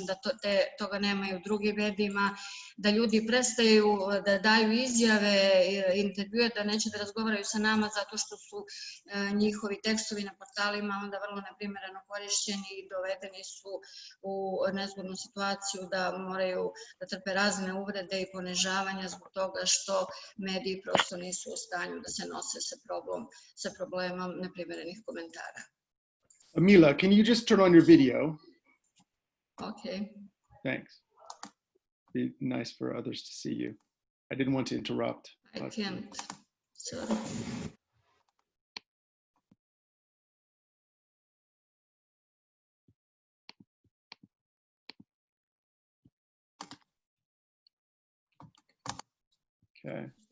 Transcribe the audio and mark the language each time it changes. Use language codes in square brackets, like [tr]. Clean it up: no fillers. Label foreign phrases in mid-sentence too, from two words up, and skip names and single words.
[sr] da toga nema i u drugim medijima, da ljudi prestaju da daju izjave, intervjue, da neće da razgovaraju sa nama zato što su njihovi tekstovi na portalima onda vrlo neprimjereno korišćeni i dovedeni su u nezgodnu situaciju da moraju da trpe razne uvrede i ponižavanja zbog toga što mediji prosto nisu u stanju da se nose sa problemom neprimjerenih komentara. [en] Mila, can you just turn on your video? Okay. Thanks. Be nice for others to see you. I didn't want to interrupt. I can't. Sorry. Okay.